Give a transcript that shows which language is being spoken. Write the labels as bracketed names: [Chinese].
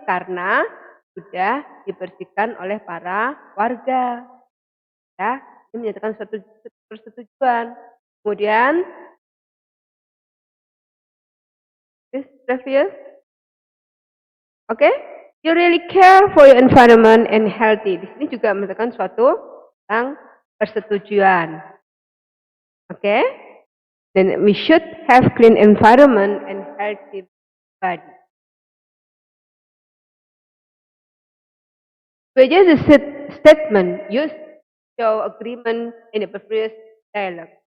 [Indonesian] Karena sudah dibersihkan oleh para warga. Ya, ini menyatakan suatu persetujuan. Kemudian, [English] this previous. Oke, you really care for your environment and healthy. [Indonesian] Di sini juga menyatakan suatu tentang persetujuan. [English] Oke, then we should have clean environment and healthy body. Which is a statement used show agreement in the previous dialogue.